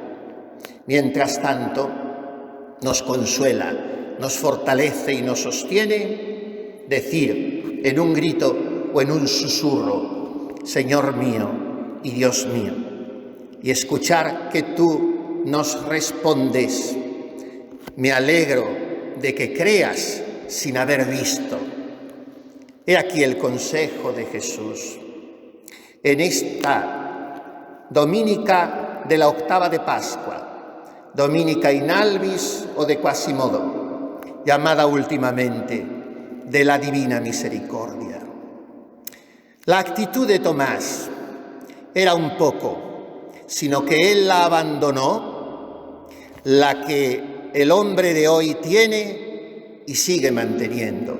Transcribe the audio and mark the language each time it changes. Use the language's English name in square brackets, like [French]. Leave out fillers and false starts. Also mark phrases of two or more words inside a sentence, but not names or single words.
[Spanish] Mientras tanto, nos consuela, nos fortalece y nos sostiene decir en un grito o en un susurro: Señor mío y Dios mío, y escuchar que tú nos respondes: me alegro de que creas sin haber visto. He aquí el consejo de Jesús. En esta dominica de la octava de Pascua, [Latin] Dominica in albis [Spanish] o de Quasimodo, llamada últimamente de la Divina Misericordia. La actitud de Tomás era un poco, sino que él la abandonó, la que el hombre de hoy tiene y sigue manteniendo.